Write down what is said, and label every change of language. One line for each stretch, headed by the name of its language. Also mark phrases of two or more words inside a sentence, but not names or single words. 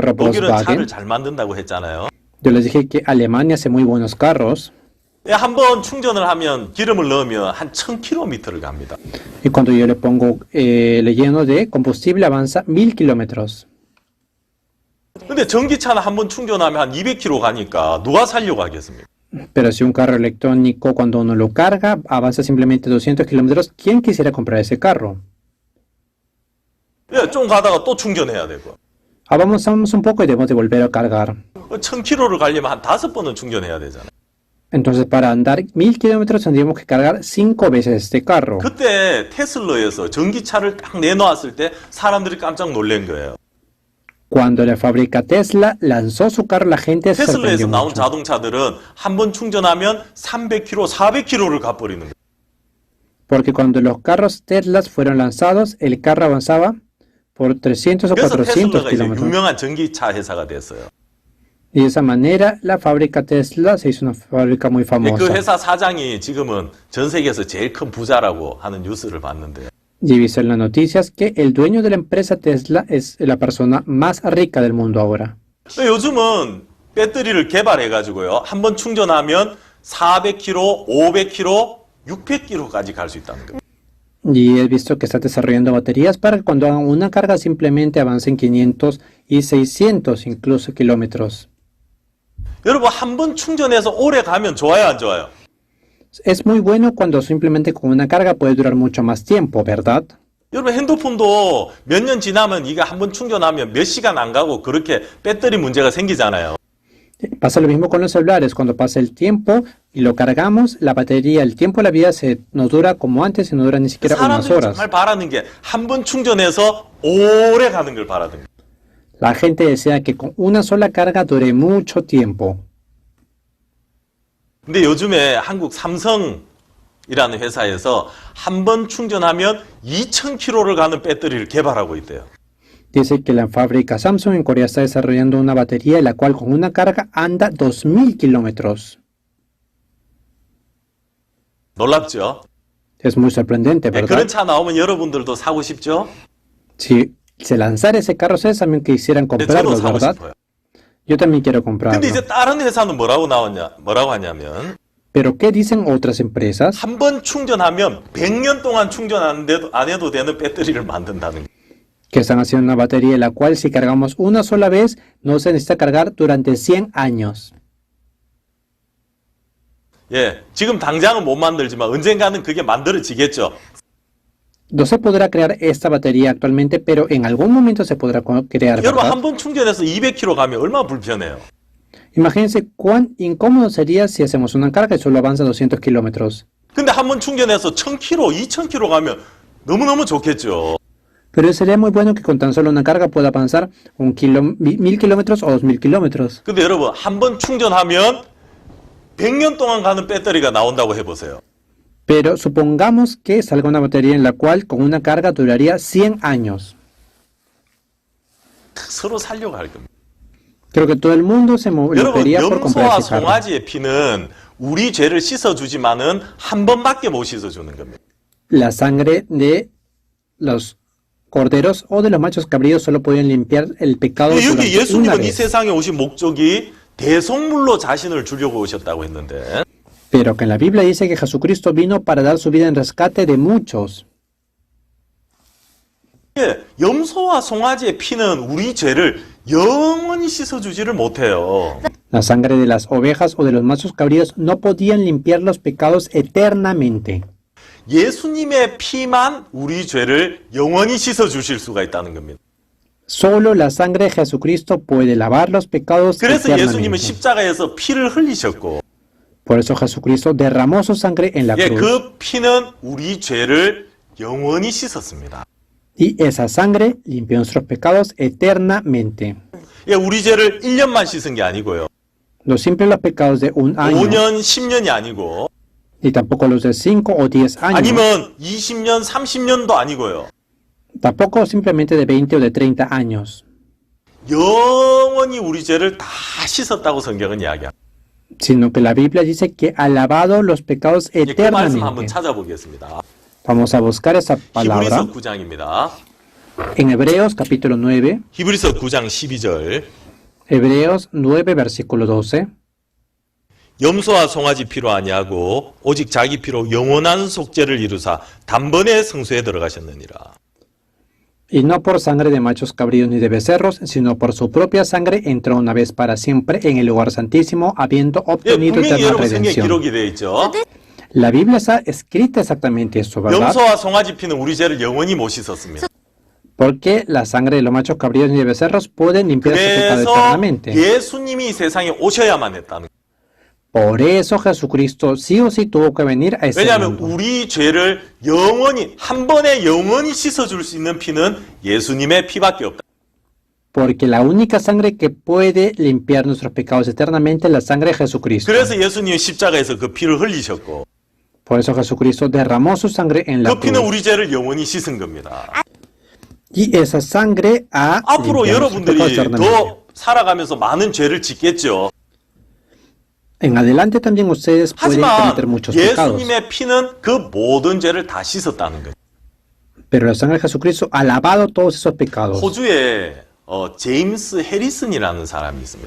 Korean: 독일은 차를 Volkswagen. 잘 만든다고 했잖아요.
Spanish: Yo les dije que Alemania hace muy buenos carros
Korean: 한번 충전을 하면 기름을 넣으면 한 1000km를 갑니다.
Spanish: y cuando yo le pongo, le lleno de combustible avanza 1000 kilómetros.
Korean: 근데 전기차는 한번 충전하면 한 200km 가니까 누가 살려고 하겠습니까?
Spanish: Pero si un carro electrónico cuando uno lo carga avanza simplemente 200 kilómetros, ¿quién quisiera comprar ese carro?
Korean: 예, 좀 가다가 또 충전해야 되고.
Spanish: Avanzamos un poco y debemos de volver a cargar.
Korean: 1000km를 가려면 한 5번은 충전해야 되잖아요.
Spanish: Entonces, para andar 1000 kilómetros tendríamos que cargar 5 veces este carro.
Korean: 그때 테슬라에서 전기차를 딱 내놓았을 때 사람들이 깜짝 놀란 거예요.
Spanish: Cuando la fábrica Tesla lanzó su carro, la gente se
Korean: 테슬라에서
Spanish: sorprendió
Korean: 나온
Spanish: mucho.
Korean: 자동차들은 한 번 충전하면 300km, 400km를 가버리는 거예요.
Spanish: Porque cuando los carros Tesla fueron lanzados, el carro avanzaba por 300 o
Korean: 그래서
Spanish: 400
Korean: 테슬라가 이제
Spanish: kilómetros.
Korean: 유명한 전기차 회사가 됐어요.
Spanish: Y de esa manera, la fábrica Tesla se hizo una fábrica muy
Korean: 그
Spanish: famosa.
Korean: 회사 사장이 지금은 전 세계에서 제일 큰 부자라고 하는 뉴스를 봤는데
Spanish: Y he visto en las noticias que el dueño de la empresa Tesla es la persona más rica del mundo ahora.
Korean: 요즘은 배터리를 개발해가지고요. 한 번 충전하면 400km, 500km, 600km까지 갈 수 있다는 거예요.
Spanish: Y he visto que está desarrollando baterías para que cuando hagan una carga simplemente avancen 500 y 600 incluso kilómetros.
Korean: 여러분 한 번 충전해서 오래 가면 좋아요, 안 좋아요?
Spanish: Es muy bueno cuando simplemente con una carga puede durar mucho más tiempo, ¿verdad?
Korean: 여러분 핸드폰도 몇 년 지나면 이게 한 번 충전하면 몇 시간 안 가고 그렇게 배터리 문제가 생기잖아요.
Spanish: Pasa lo mismo con los celulares. Cuando pasa el tiempo y lo cargamos, la batería, el tiempo de la vida no dura como antes y no dura ni siquiera unas
Korean: 사람들이
Spanish: horas.
Korean: 정말 바라는 게 한 번 충전해서 오래 가는 걸 바라는 거예요.
Spanish: La gente desea que con una sola carga dure mucho tiempo.
Korean: 근데 요즘에 한국 삼성이라는 회사에서 한 번 충전하면 2000km를 가는 배터리를 개발하고 있대요.
Spanish: Dice que la fábrica Samsung en Corea está desarrollando una batería la cual con una carga anda 2000 kilómetros.
Korean: 놀랍죠?
Spanish: Es muy sorprendente,
Korean: 네,
Spanish: ¿verdad?
Korean: 그런 차 나오면 여러분들도 사고 싶죠?
Spanish: Si se lanzara ese carro, ustedes también quisieran
Korean: 네, 저도
Spanish: comprarlo,
Korean: 사고
Spanish: ¿verdad?
Korean: 싶어요.
Spanish: Yo también quiero comprarlo.
Korean: 근데 이제 다른 회사는 뭐라고 하냐면
Spanish: Pero ¿qué dicen otras empresas?
Korean: 한 번 충전하면 100년 동안 충전 안 해도 되는 배터리를 만든다는 거예요.
Spanish: Que están haciendo una batería la cual si cargamos una sola vez no se necesita cargar durante 100 años.
Korean: 예, 지금 당장은 못 만들지만 언젠가는 그게 만들어지겠죠.
Spanish: No se podrá crear esta batería actualmente, pero en algún momento se podrá crear,
Korean: 여러분
Spanish: ¿verdad?
Korean: 한 번 충전해서 200km 가면 얼마나 불편해요.
Spanish: Imagínense cuán incómodo sería si hacemos una carga y solo avanza 200 kilómetros.
Korean: 근데 한 번 충전해서 1000km, 2000km 가면 너무너무 좋겠죠.
Spanish: Pero sería muy bueno que con tan solo una carga pueda avanzar 1000 kilómetros o 2000 kilómetros.
Korean: 근데 여러분 한 번 충전하면 100년 동안 가는 배터리가 나온다고 해보세요.
Spanish: Pero supongamos que salga una batería en la cual con una carga duraría 100 años.
Korean: 서로 살려고 할 겁니다.
Spanish: Creo que todo el mundo se
Korean: 여러분
Spanish: movería por comprar
Korean: 염소와
Spanish: ese carro.
Korean: 송아지의 피는 우리 죄를 씻어주지만은 한 번밖에 못 씻어주는 겁니다.
Spanish: La sangre de los corderos o de los machos cabríos solo podían limpiar el pecado
Korean: 여기
Spanish: durante una
Korean: 예수님은 이
Spanish: vez.
Korean: 세상에 오신 목적이 대속물로 자신을 주려고 오셨다고 했는데
Spanish: Pero que en la Biblia dice que Jesucristo vino para dar su vida en rescate de muchos.
Korean: 예, 염소와 송아지의 피는 우리 죄를 영원히 씻어주지를 못해요.
Spanish: La sangre de las ovejas o de los machos cabríos no podían limpiar los pecados eternamente.
Korean: 예수님의 피만 우리 죄를 영원히 씻어주실 수가 있다는 겁니다.
Spanish: Solo la sangre de Jesucristo puede lavar los pecados
Korean: 그래서 예수님은
Spanish: eternamente.
Korean: 십자가에서 피를 흘리셨고
Spanish: Por eso Jesucristo derramó su sangre en la
Korean: 예,
Spanish: cruz.
Korean: 그 피는 우리 죄를 영원히 씻었습니다.
Spanish: Y esa sangre limpió nuestros pecados eternamente.
Korean: 예, 우리 죄를 1년만 씻은 게 아니고요.
Spanish: No siempre los pecados de un año,
Korean: 5년, 10년이 아니고
Spanish: ni tampoco los de 5 o 10 años,
Korean: 아니면 20년, 30년도 아니고요.
Spanish: tampoco simplemente de 20 o de 30 años,
Korean: 영원히 우리 죄를 다 씻었다고 성경은 이야기합니다.
Spanish: sino que la Biblia dice que ha lavado los pecados
Korean: 예, 그 말씀 한번
Spanish: eternamente.
Korean: 찾아보겠습니다.
Spanish: Vamos a buscar esa palabra
Korean: 히브리서 9장입니다.
Spanish: en Hebreos capítulo 9,
Korean: 히브리서 9장 12절.
Spanish: Hebreos 9, versículo 12.
Korean: 염소와 송아지 피로 아니하고 오직 자기 피로 영원한 속죄를 이루사 단번에 성소에 들어가셨느니라.
Spanish: Y no por sangre de machos cabríos ni de becerros, sino por su propia sangre entró una vez para siempre en el lugar santísimo, habiendo
Korean: 예,
Spanish: obtenido
Korean: 분명히
Spanish: eterna
Korean: 여러분 성경에
Spanish: redención.
Korean: 기록이 되어 있죠.
Spanish: La Biblia está escrita exactamente eso, ¿verdad?
Korean: 염소와 송아지 피는 우리 죄를 영원히 못 씻었습니다.
Spanish: Porque la sangre de los machos cabríos ni de becerros pueden limpiar su pecado
Korean: 그래서
Spanish: eternamente.
Korean: 예수님이 이 세상에 오셔야만 했다는 거예요.
Spanish: Por eso Jesucristo sí o sí tuvo que venir a ese
Korean: 왜냐하면
Spanish: mundo.
Korean: 우리 죄를 영원히 한 번에 영원히 씻어줄 수 있는 피는 예수님의 피밖에 없다.
Spanish: Porque la única sangre que puede limpiar nuestros pecados eternamente es la sangre de Jesucristo.
Korean: 그래서 예수님이 십자가에서 그 피를 흘리셨고
Spanish: Por eso Jesucristo derramó su sangre en la
Korean: 그 피는
Spanish: cruz.
Korean: 우리 죄를 영원히 씻은 겁니다.
Spanish: Y esa sangre ha
Korean: 앞으로
Spanish: limpiado nuestros pecados
Korean: 여러분들이
Spanish: eternamente.
Korean: 더 살아가면서 많은 죄를 짓겠죠.
Spanish: En adelante también ustedes pueden
Korean: 하지만
Spanish: cometer muchos pecados.
Korean: 예수님의 피는 그 모든 죄를 다 씻었다는 거예요.
Spanish: Pero la sangre de Jesucristo ha lavado todos esos pecados.
Korean: 호주에 제임스 해리슨이라는 사람이 있습니다.